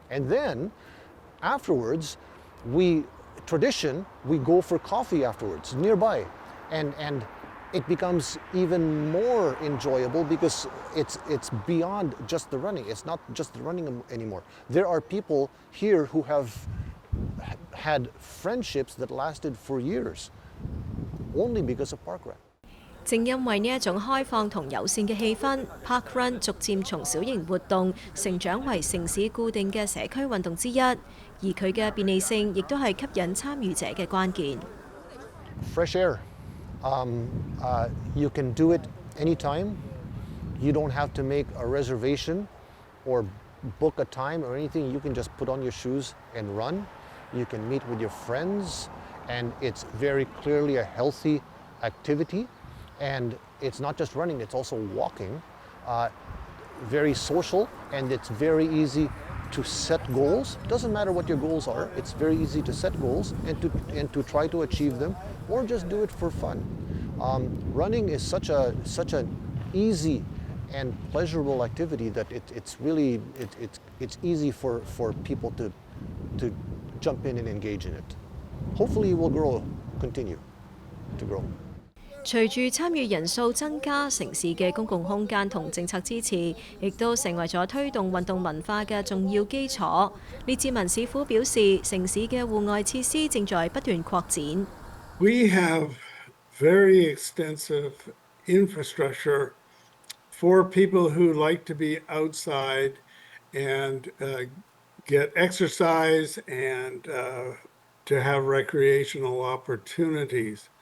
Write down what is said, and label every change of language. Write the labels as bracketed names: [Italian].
[English] And then afterwards, we go for coffee afterwards nearby, and it becomes even more enjoyable because it's beyond just the running. It's not just the running anymore. There are people here who have had friendships that lasted for years, only because of Park Run. [Cantonese] 正因為呢一種開放同友善嘅氣氛 ，Park Run 逐漸從小型活動成長為城市固定嘅社區運動之一，而佢嘅便利性亦都係吸引參與者嘅關鍵。 [English] Fresh air. You can do it anytime. You don't have to make a reservation or book a time or anything. You can just put on your shoes and run. You can meet with your friends, and it's very clearly a healthy activity. And it's not just running, it's also walking. Very social, and it's very easy to set goals. Doesn't matter what your goals are, it's very easy to set goals and to try to achieve them, or just do it for fun. Running is such an easy and pleasurable activity that it's easy for people to jump in and engage in it. Hopefully it will continue to grow. [Cantonese] 隨住參與人數增加，城市嘅公共空間同政策支持，亦都成為咗推動運動文化嘅重要基礎。列治文市府表示，城市嘅戶外設施正在不斷擴展。 [English] We have very extensive infrastructure for people who like to be outside and get exercise and to have recreational opportunities.